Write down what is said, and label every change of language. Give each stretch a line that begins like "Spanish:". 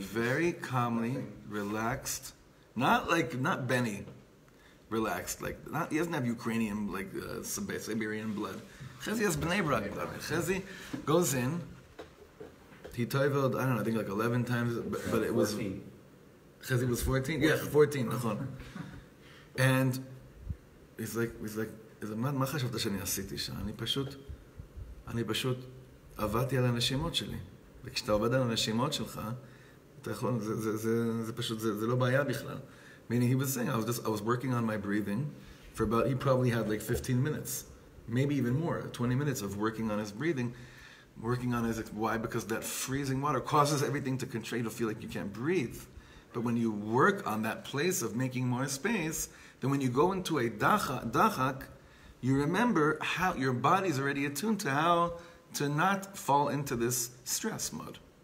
English: Very calmly, relaxed. Not Benny. Relaxed. He doesn't have Ukrainian, Siberian blood. Chezi has Bnei Brak blood. Chezi goes in. He toiveled, I don't know, I think 11 times, but it was... 14. Chezi was 14? Yeah, 14, נכון. And he's like,
Hebrew: מה חשבת שאני עשיתי שם? אני פשוט עבדתי על הנשימות שלי. וכשאתה עובד על הנשימות שלך, אתה יכול, זה פשוט, זה לא בעיה בכלל.
English: Meaning he was saying, I was working on my breathing for about, he probably had 15 minutes, maybe even more, 20 minutes of working on his breathing, working on his, why? Because that freezing water causes everything to contract, to feel like you can't breathe. But when you work on that place of making more space, then when you go into a dachak, you remember how your body's already attuned to how to not fall into this stress mode.